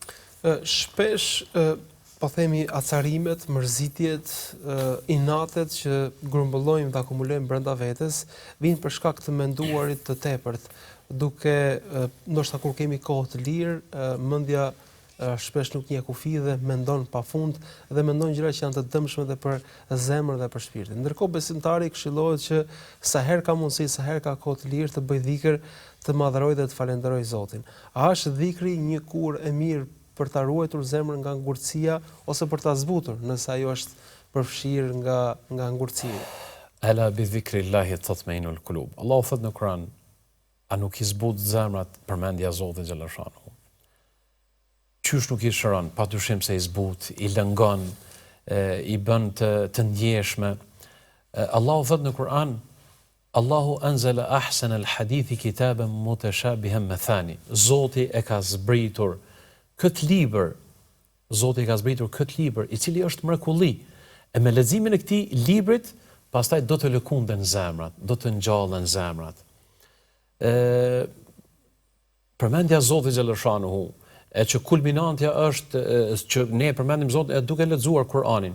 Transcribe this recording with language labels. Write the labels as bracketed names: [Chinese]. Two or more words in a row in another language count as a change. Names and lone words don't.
[Albanian] Shpesh po themi acarimet, mërzitjet, inatet që grumbullojmë dhe akumulojmë brenda vetes, vijnë për shkak të menduarit të tepërt, duke ndoshta kur kemi kohë të lirë, mendja shpesh nuk njeh kufi dhe mendon pafund dhe mendon gjëra që janë të dëmshme dhe për zemrën dhe për shpirtin. Ndërkohë besimtari këshillohet që sa herë ka mundësi, sa herë ka kohë të lirë të bëj dhikr, të madhëroj dhe të falenderoj Zotin. A është dhikri një kurrë e mirë për ta ruajtur zemrën nga ngurtësia ose për ta zbutur, nëse ajo është përfshirë nga ngurtësia? [Arabic] ألا بذكر الله تطمئن القلوب. [Albanian] Allahu thot në Kur'an, a nuk i zbut zemrat përmendja e Zotit xhallahu. Qysh nuk i shëron, patyshim se i zbut, i lëngon, i bën të ndjeshme. Allahu thot në Kur'an, [Arabic] الله أنزل أحسن الحديث كتابا متشابها مثاني. [Albanian] Zoti e ka zbritur këtë libër, i cili është mrekulli. E me leximin e këtij librit, pastaj do të lëkunden zemrat, do të ngjallen zemrat. Përmendja e Zotit xhallahu, e që kulminantja është që ne e përmendim Zotin duke lexuar Kur'anin.